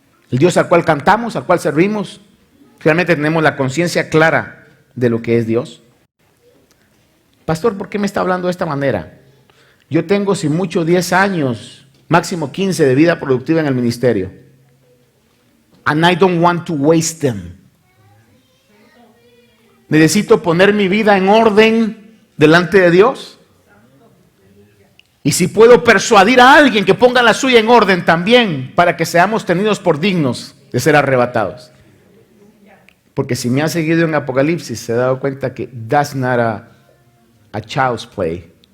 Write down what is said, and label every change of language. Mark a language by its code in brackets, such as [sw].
[es] El Dios al cual cantamos, al cual servimos. Realmente tenemos la conciencia clara de lo que es Dios. Pastor, ¿por qué me está hablando de esta manera? Yo tengo, si mucho, 10 años, máximo 15 de vida productiva en el ministerio. [en] And I don't want to waste them. [es] Necesito poner mi vida en orden delante de Dios. Y si puedo persuadir a alguien que ponga la suya en orden también, para que seamos tenidos por dignos de ser arrebatados. Porque si me ha seguido en Apocalipsis, se ha dado cuenta que [en] that's not a child's play.